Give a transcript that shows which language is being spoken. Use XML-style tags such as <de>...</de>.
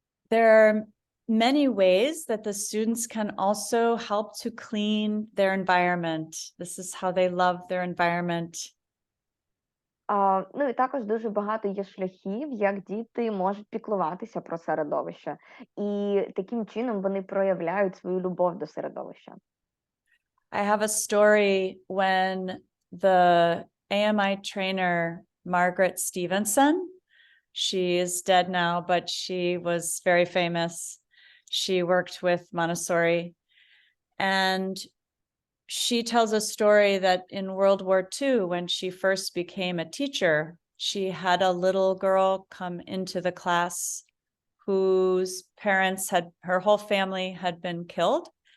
<en>There are many ways that the students can also help to clean their environment. This is how they love their environment.</en> <uk>Ну і також дуже багато є шляхів, як діти можуть піклуватися про середовище. І таким чином вони проявляють свою любов до середовища.</uk> <en>I have a story when the AMI trainer, Margaret Stevenson, she is dead now, but she was very famous. She worked with Montessori, and she tells a story that in World War II, when she first became a teacher, she had a little girl come into the class whose parents her whole family had been killed.</en>